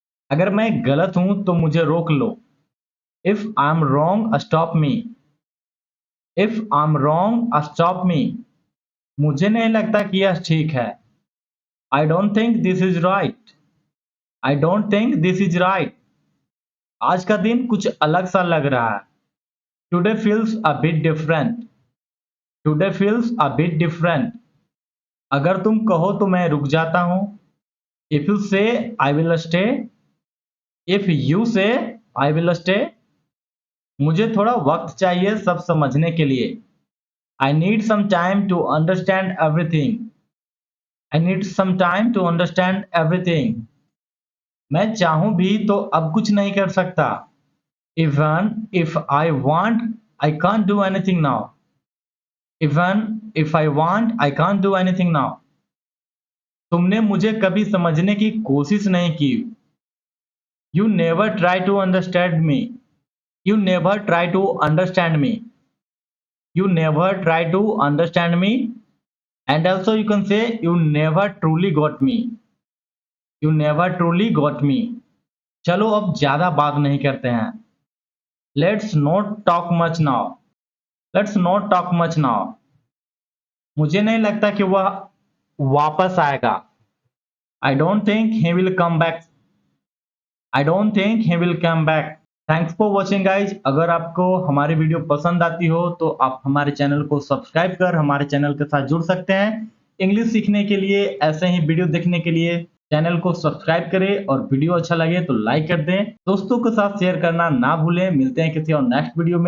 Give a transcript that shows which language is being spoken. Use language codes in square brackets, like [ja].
[hi] अगर मैं गलत हूं तो मुझे रोक लो. [en] If I'm wrong, stop me. If I'm wrong, stop me. [hi] मुझे नहीं लगता कि यह ठीक है. [en] I don't think this is right. I don't think this is right. [hi] आज का दिन कुछ अलग सा लग रहा है. [en] Today feels a bit different. Today feels a bit different. [hi] अगर तुम कहो तो मैं रुक जाता हूं. [en] If you say, I will stay. If you say, I will stay. [hi] मुझे थोड़ा वक्त चाहिए सब समझने के लिए. [en] I need some time to understand everything. I need some time to understand everything. [hi] मैं चाहूं भी तो अब कुछ नहीं कर सकता. [en] Even if I want, I can't do anything now. Even if I want, I can't do anything now. [hi] तुमने मुझे कभी समझने की कोशिश नहीं की. [en] You never try to understand me. You never try to understand me. You never try to understand me. And also you can say you never truly got me. You never truly got me. [hi] चलो अब ज्यादा बात नहीं करते हैं. [en] Let's not talk much now. Let's not talk much now. [hi] मुझे नहीं लगता कि वह वापस आएगा. [en] I don't think he will come back. I don't think he will come back. Thanks for watching guys. [hi] अगर आपको हमारी वीडियो पसंद आती हो तो आप हमारे चैनल को सब्सक्राइब कर हमारे चैनल के साथ जुड़ सकते हैं. इंग्लिश सीखने के लिए, ऐसे ही वीडियो देखने के लिए चैनल को सब्सक्राइब करें और वीडियो अच्छा लगे तो लाइक कर दें. दोस्तों के साथ शेयर करना ना भूलें. मिलते हैं किसी और नेक्स्ट वीडियो में.